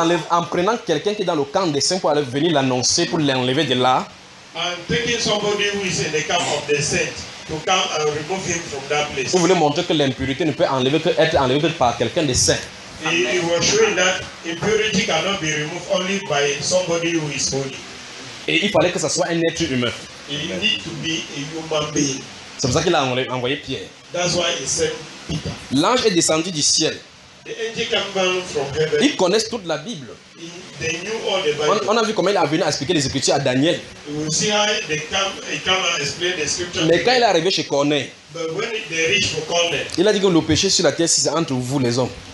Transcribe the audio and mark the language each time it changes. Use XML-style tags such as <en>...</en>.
<fr>En prenant quelqu'un qui est dans le camp des saints pour aller venir l'annoncer, pour l'enlever de là. Vous voulez montrer que l'impurité ne peut enlever que être enlevée que par quelqu'un de saint.</fr> <en>He was showing that impurity cannot be removed only by somebody who is holy.</en> <fr>Et il fallait que ça soit un être humain.</fr> <en>He need to be a human being.</en> <fr>C'est pour ça qu'il a envoyé Pierre.</fr> <en>That's why he sent Peter.</en> <fr>L'ange est descendu du ciel.</fr> <en>The angel came down from heaven.</en> <fr>Ils connaissent toute la Bible.</fr> <en>They knew all the Bible.</en> <fr>On a vu comment il est venu expliquer les Écritures à Daniel.</fr> <en>You see how they come, he come and explain the scripture.</en> <fr>Mais quand il est arrivé chez Corneille.</fr> <en>But when they reach for Corneille.</en> <fr>Il a dit que le péché sur la terre, c'est entre vous les hommes.</fr>